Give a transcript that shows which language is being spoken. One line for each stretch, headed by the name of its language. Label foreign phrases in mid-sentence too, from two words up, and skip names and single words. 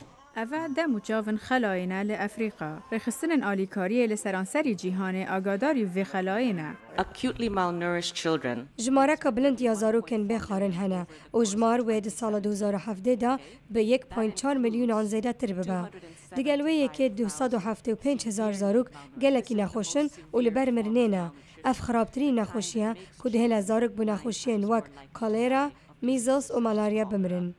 Kurdish: اوه ده مجاون خلاینه لأفریقا. رخصتن آلیکاری لسرانسری جیهان آگاداری و خلاینه.
English: Acutely malnourished children.
Kurdish: جماره که بلند یا زاروکن بخارن هنه و جمار وید سال 2017 دا به 1.4 میلیون آن زیده تر ببه. دگلوه که 275,000 زاروک گلکی نخوشن و لبر مرنینه. اف خرابترین نخوشیه که دهل زاروک بو نخوشین وک کالera، میزلز و مالاریا بمرن.